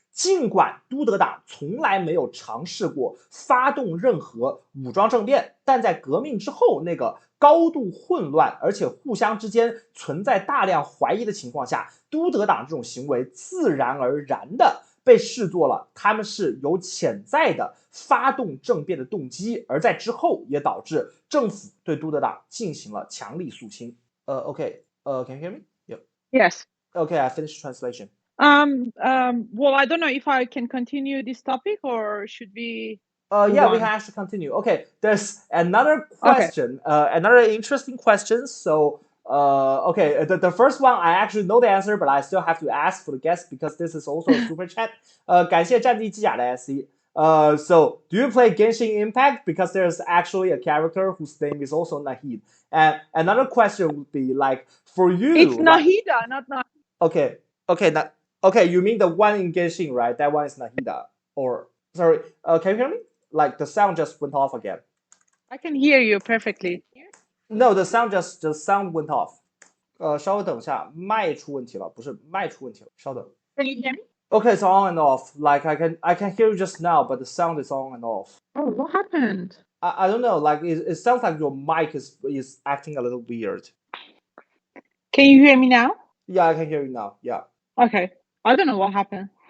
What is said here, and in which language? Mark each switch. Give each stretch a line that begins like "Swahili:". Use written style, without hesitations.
Chinese: 尽管都德党从来没有尝试过发动任何武装政变，但在革命之后那个高度混乱而且互相之间存在大量怀疑的情况下，都德党这种行为自然而然的被视作了他们是有潜在的发动政变的动机，而在之后也导致政府对都德党进行了强力肃清。
English: Okay, can you hear me? Yep. Yes. Okay, I finished translation. Well, I don't know if I can continue this topic or should we? Yeah, we can actually continue. Okay, there's another question, another interesting question. So, okay, the first one I actually know the answer, but I still have to ask for the guest because this is also a super chat.
Chinese: 感谢战地机甲的
English: SC. So do you play Genshin Impact? Because there's actually a character whose name is also Nahid. And another question would be like, for you, It's Nahida, not Nahida. Okay, you mean the one in Genshin, right? That one is Nahida. Or sorry, can you hear me? Like the sound just went off again. I can hear you perfectly. No, the sound went off.
Chinese: 稍微等一下，麦出问题了，不是麦出问题了，稍等。
English: Can you hear me? Okay, it's on and off. Like I can hear you just now, but the sound is on and off. Oh, what happened? I don't know. Like it sounds like your mic is acting a little weird. Can you hear me now? Yeah, I can hear you now. Yeah. Okay. I don't know what happened.